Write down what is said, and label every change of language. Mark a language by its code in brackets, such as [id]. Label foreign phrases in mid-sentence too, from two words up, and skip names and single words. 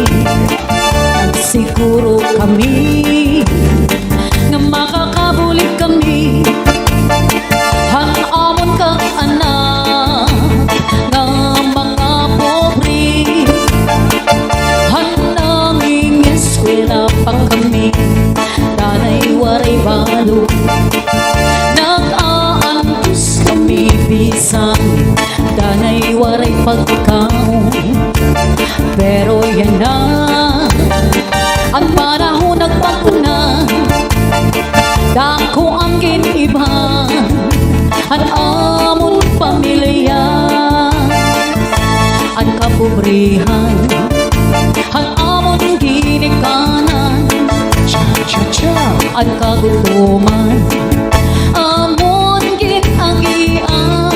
[war] Siguro kami nga makakabulig kami, han amon kang anak nga mga pobre, han nanging eskwela pa kami, danay waray balo, nag-aantos kami bisan danay waray pagkaon. Pero yan na ang panahon nagbago na, dako ang giniba ang amon pamilya, ang kapobrihan ang amon ginikanan, ang kagutuman amon ginagian.